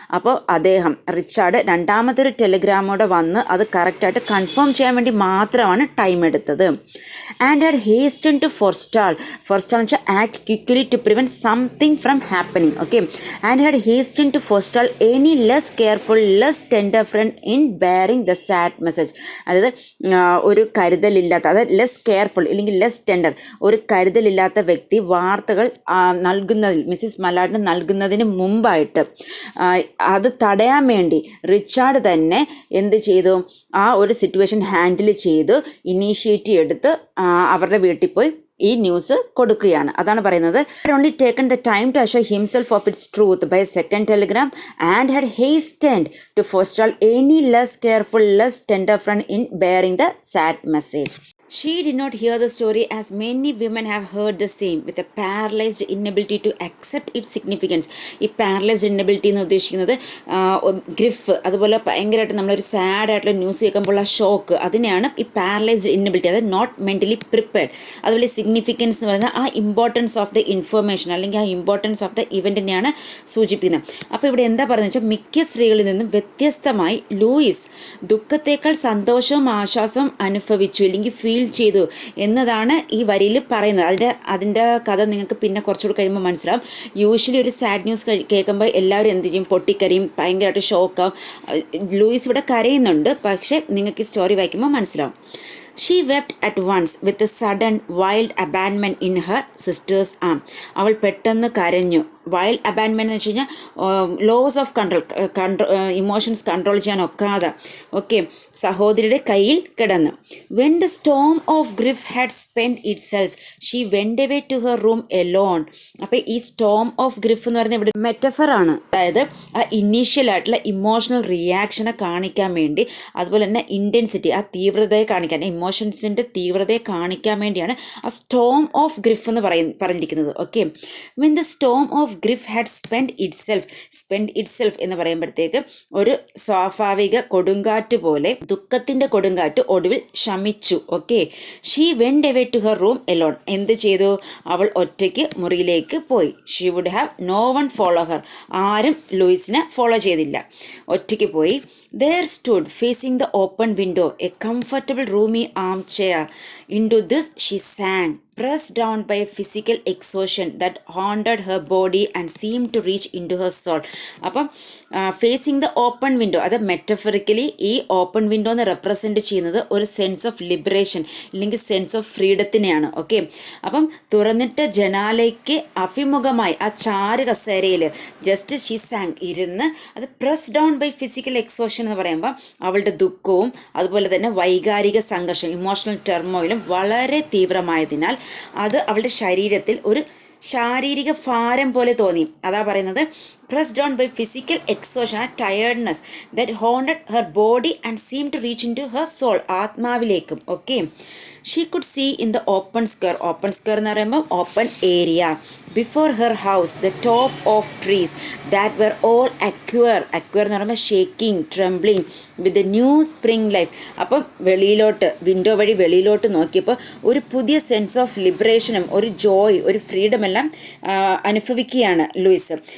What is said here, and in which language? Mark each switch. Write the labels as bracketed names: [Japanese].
[Malayalam] അപ്പോൾ അദ്ദേഹം റിച്ചാർഡ് രണ്ടാമത്തെ ഒരു ടെലിഗ്രാമോടെ വന്ന് അത് കറക്റ്റായിട്ട് കൺഫേം ചെയ്യാൻ വേണ്ടി മാത്രമാണ് ടൈം എടുത്തത്. [English] And had hastened to forestall [Malayalam] എന്ന് വെച്ചാൽ [English] act quickly to prevent something from happening. Okay, and had hastened to forestall any less careful, less tender friend in bearing the sad message. [Malayalam] അതായത് ഒരു കരുതലില്ലാത്ത, അതായത് [English] less careful [Malayalam] അല്ലെങ്കിൽ [English] less tender, [Malayalam] ഒരു കരുതലില്ലാത്ത വ്യക്തി വാർത്തകൾ നൽകുന്നതിൽ മിസ്സിസ് മലാഡിന് നൽകുന്നതിന് മുമ്പായിട്ട് അത് തടയാൻ വേണ്ടി റിച്ചാർഡ് തന്നെ എന്ത് ചെയ്തു? ആ ഒരു സിറ്റുവേഷൻ ഹാൻഡിൽ ചെയ്തു, ഇനീഷ്യേറ്റീവ് എടുത്ത് അവരുടെ വീട്ടിൽ പോയി ഈ ന്യൂസ് കൊടുക്കുകയാണ്. അതാണ് പറയുന്നത്, [English] only taken the time to assure himself of its truth by a second telegram and had hastened to forestall any less careful, less tender friend in bearing the sad message. She did not hear the story as many women have heard the same, with a paralyzed inability to accept its significance. [Malayalam] ഈ paralysed inability എന്ന് ഉദ്ദേശിക്കുന്നത് ഗ്രിഫ്, അതുപോലെ ഭയങ്കരമായിട്ട് നമ്മളൊരു സാഡായിട്ടുള്ള news കേൾക്കുമ്പോൾ ആ shock, അതിനെയാണ് ഈ പാരലൈസ്ഡ് ഇന്നബിലിറ്റി, അതായത് [English] Not mentally prepared. [Malayalam] അതുപോലെ സിഗ്നിഫിക്കൻസ് എന്ന് പറയുന്നത് ആ [English] importance of the information [Malayalam] അല്ലെങ്കിൽ ആ ഇമ്പോർട്ടൻസ് ഓഫ് ദ ഇവൻറ്റിനെയാണ് സൂചിപ്പിക്കുന്നത്. അപ്പോൾ ഇവിടെ എന്താ പറയുന്നത് വെച്ചാൽ, മിക്ക സ്ത്രീകളിൽ നിന്നും വ്യത്യസ്തമായി ലൂയിസ് ദുഃഖത്തേക്കാൾ സന്തോഷവും ആശ്വാസവും അനുഭവിച്ചു അല്ലെങ്കിൽ ഫീൽ ചെയ്തു എന്നതാണ് ഈ വരിയിൽ പറയുന്നത്. അതിൻ്റെ കഥ നിങ്ങൾക്ക് പിന്നെ കുറച്ചുകൂടി കഴിയുമ്പോൾ മനസ്സിലാവും. യൂഷ്വലി ഒരു സാഡ് ന്യൂസ് കേൾക്കുമ്പോൾ എല്ലാവരും എന്ത് ചെയ്യും? പൊട്ടിക്കരയും, ഭയങ്കരമായിട്ട് ഷോക്കാവും. ലൂയിസ് ഇവിടെ കരയുന്നുണ്ട്, പക്ഷേ നിങ്ങൾക്ക് ഈ സ്റ്റോറി വായിക്കുമ്പോൾ മനസ്സിലാവും. She wept at once with a sudden wild abandonment in her sister's arm. അവൾ പെട്ടെന്ന് കരഞ്ഞു. വൈൽഡ് അബാൻഡ്മെൻ്റ് എന്ന് വെച്ച് കഴിഞ്ഞാൽ [English] loss of emotions [Malayalam] കൺട്രോൾ ചെയ്യാൻ ഒക്കാതെ, ഓക്കെ, സഹോദരിയുടെ കയ്യിൽ കിടന്നു. [English] When the storm of grief had spent itself she went away to her room alone. [Malayalam] അപ്പോൾ ഈ സ്റ്റോം ഓഫ് ഗ്രിഫ് എന്ന് പറയുന്നത് ഇവിടെ മെറ്റഫറാണ്. അതായത് ആ ഇനീഷ്യലായിട്ടുള്ള ഇമോഷണൽ റിയാക്ഷനെ കാണിക്കാൻ വേണ്ടി, അതുപോലെ തന്നെ ഇൻറ്റൻസിറ്റി, ആ തീവ്രതയെ കാണിക്കാൻ, ഇമോഷൻസിൻ്റെ തീവ്രതയെ കാണിക്കാൻ വേണ്ടിയാണ് ആ സ്റ്റോം ഓഫ് ഗ്രിഫ് എന്ന് പറഞ്ഞിരിക്കുന്നത്. Okay, [English] when the storm of grief had spent itself [Malayalam] എന്ന് പറയുമ്പോഴത്തേക്ക് ഒരു സ്വാഭാവിക കൊടുങ്കാറ്റ് പോലെ ദുഃഖത്തിൻ്റെ കൊടുങ്കാറ്റ് ഒടുവിൽ ശമിച്ചു. [English] Okay, she went away to her room alone. [Malayalam] എന്ത് ചെയ്തു? അവൾ ഒറ്റയ്ക്ക് മുറിയിലേക്ക് പോയി. [English] She would have no one follow her. [Malayalam] ആരും ലൂയിസിനെ ഫോളോ ചെയ്തില്ല, ഒറ്റയ്ക്ക് പോയി. [English] There stood, facing the open window, a comfortable roomy armchair. Into this she sank, pressed down by a physical exhaustion that haunted her body and seemed to reach into her soul. [Malayalam] അപ്പം phasing the open window, അത് metaphorically ഈ open window എന്ന് represent ചെയ്യുന്നത് ഒരു sense of liberation അല്ലെങ്കിൽ sense of ഫ്രീഡത്തിനെയാണ്. Okay, അപ്പം തുറന്നിട്ട് ജനാലയ്ക്ക് അഭിമുഖമായി ആ ചാരു കസേരയിൽ ജസ്റ്റ് ഷീ സാങ് ഇരുന്ന്, അത് [English] press down by physical exhaustion [Malayalam] എന്ന് പറയുമ്പോൾ അവളുടെ ദുഃഖവും അതുപോലെ തന്നെ വൈകാരിക സംഘർഷം, ഇമോഷണൽ ടെർമോയിലും വളരെ തീവ്രമായതിനാൽ അത് അവളുടെ ശരീരത്തിൽ ഒരു ശാരീരിക ഭാരം പോലെ തോന്നി. അതാ പറയുന്നത് [English] pressed down by physical exhaustion and tiredness that haunted her body and seemed to reach into her soul, [Malayalam] ആത്മാവിലേക്കും. [English] Okay, she could see in the open square. Open square [Malayalam] എന്ന് പറയുമ്പോൾ [English] Open area. Before her house the top of trees that were all acquire. Acquire [Malayalam] എന്ന് പറയുമ്പോൾ [English] Shaking, trembling with the new spring life. [Malayalam] അപ്പം വെളിയിലോട്ട്, window വഴി വെളിയിലോട്ട് നോക്കിയപ്പോൾ ഒരു പുതിയ സെൻസ് ഓഫ് ലിബറേഷനും ഒരു ജോയ്, ഒരു ഫ്രീഡം എല്ലാം അനുഭവിക്കുകയാണ് ലൂയിസ്.